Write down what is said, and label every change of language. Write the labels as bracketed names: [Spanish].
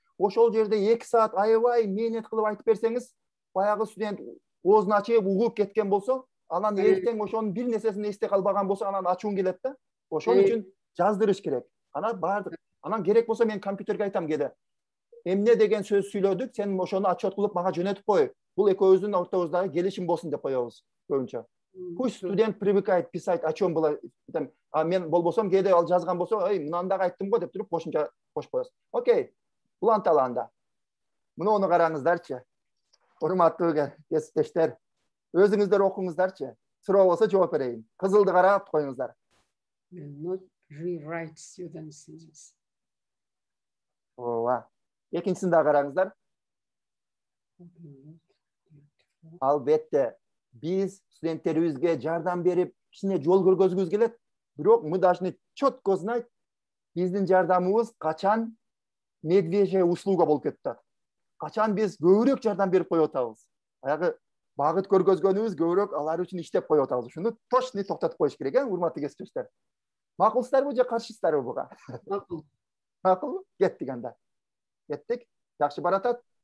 [Kyrgyz] Ошол жерде 2 саат аябай мээнет кылып айтып берсеңиз, баягы студент оозун ачып угуп кеткен болсо, анан эртең ошонун бир нерсесин эстей калбаган болсо, анан ачуун келет да. Ошон үчүн жаздырыш керек. Анан керек болсо мен компьютерге айтам кээде. Эмне деген сөз сүйлөдүк, сен ошону отчет кылып мага жөнөтүп кой. Бул экөөбүздүн ортобуздагы келишим болсун деп коебуз көбүнчө. [Russian] Пусть студент привыкает писать, о чем было. [Kyrgyz] А мен болбосом кээде ал жазган болсо, мынаны дагы айттым го деп туруп кошумча кошуп коебуз. Окей. Уланталанда. Муну караңыздарчы. Урматтуу кесиптештер, өзүңүздөр окуңуздарчы. Суроо болсо жооп берейин. Кызылды карап коюңуздар. [English] Not rewrite students. [Kyrgyz] Ооба. Экинчисин да караңыздар. Албетте, биз студенттерибизге жардам берип, кичине жол көргөзгүбүз келет. Бирок [Russian] мы должны четко знать, [Kyrgyz] биздин жардамыбыз качан [Russian] медвежья услуга [Kyrgyz] болуп кетти. Качан биз көбүрөөк жардам берип коюп атабыз. Баягы багыт көргөзгөнүбүз көбүрөөк алар үчүн иштеп коюп атабыз. Ушуну точно токтотуп коюш керек, урматтуу кесиптештер. Макулсыздарбы же каршысыздарбы буга? Макул. Макул? Кеттик анда. Кеттик. Жакшы баратат.